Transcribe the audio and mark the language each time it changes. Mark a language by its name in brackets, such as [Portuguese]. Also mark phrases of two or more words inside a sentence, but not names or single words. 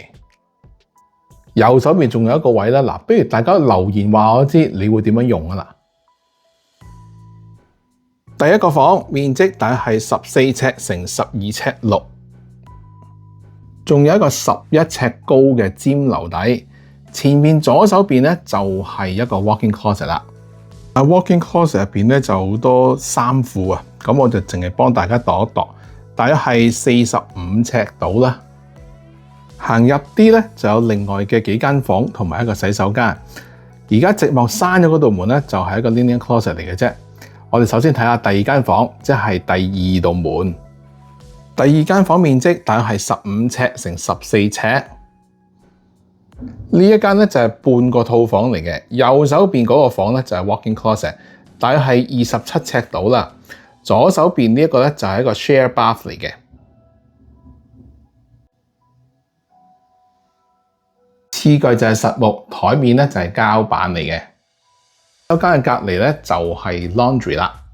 [Cantonese] 右手邊仲有一個位啦，嗱，不如大家留言話我知你會點樣用啊嗱。第一個房面積大概係14尺乘12尺6，仲有一個11尺高嘅尖樓底。前面左手邊咧就係一個 [English] walk-in closet [Cantonese] 啦。 [English] walk-in closet [Cantonese] 入邊咧就好多衫褲啊，咁我就淨係幫大家度一度，大約係45尺到啦。行入啲咧就有另外嘅幾間房同埋一個洗手間。而家寂寞閂咗嗰道門咧就係一個 [English] linen closet [Cantonese] 嚟嘅啫。我哋首先睇下第二間房，即係第二道門。第二間房面積大約係15尺乘14尺。呢一間咧就係半個套房嚟嘅。右手邊嗰個房咧就係 [English] walk-in closet， [Cantonese] 大約係27尺到啦。左手邊呢一個咧就係一個 [English] share bath [Cantonese] 嚟嘅。廁具就係實木，台面咧就係膠板嚟嘅。洗手間嘅隔離咧就係 laundry 啦。